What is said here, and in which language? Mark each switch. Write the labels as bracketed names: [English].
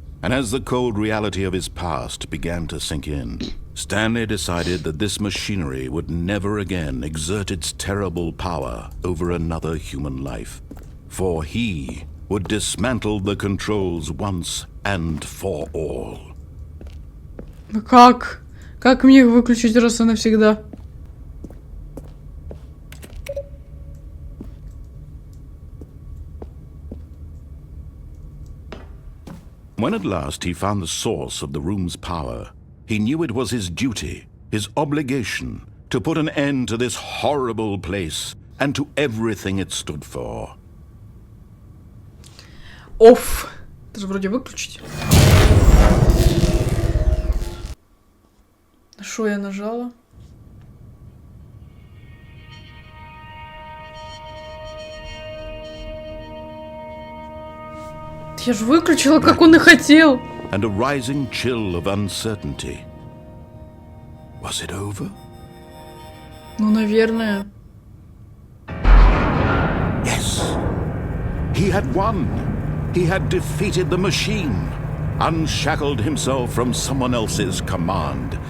[English] And as the cold reality of his past began to sink in, Stanley decided that this machinery would never again exert its terrible power over another human life. For he would dismantle the controls once and for all. [Russian] Как? Как мне их выключить раз и навсегда? [English] When at last he found the source of the room's power, he knew it was his duty, his obligation, to put an end to this horrible place and to everything it stood for. [Russian] Оф. Это же вроде выключить. Что я нажала? Я же выключила, как он и хотел. [English] And a rising chill of uncertainty. Was it over? [Russian] Ну, наверное. [English] Yes. He had won. He had defeated the machine. Unshackled himself from someone else's command.